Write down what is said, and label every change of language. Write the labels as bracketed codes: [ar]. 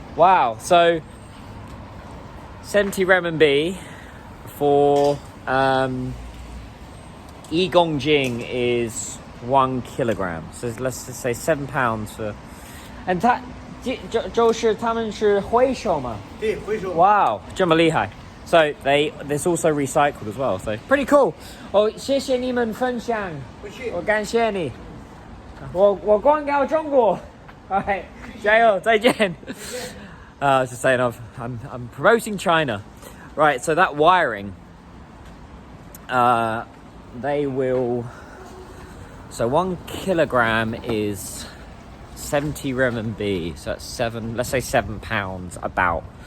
[en] Wow, so 70 renminbi for 1公斤 is 1 kilogram. So let's just say £7 for. [zh] And 就是他们是回收吗？对，回收。 Wow, 这么厉害。 [en] So there's also recycled as well. So pretty cool. [zh] 谢谢你们分享。我感谢你。我广告中国。 Alright, 加油，再见。 [en] Just saying, I'm promoting China. Right, so that wiring, they will. So 1 kilogram is 70 renminbi. So that's let's say £7 about.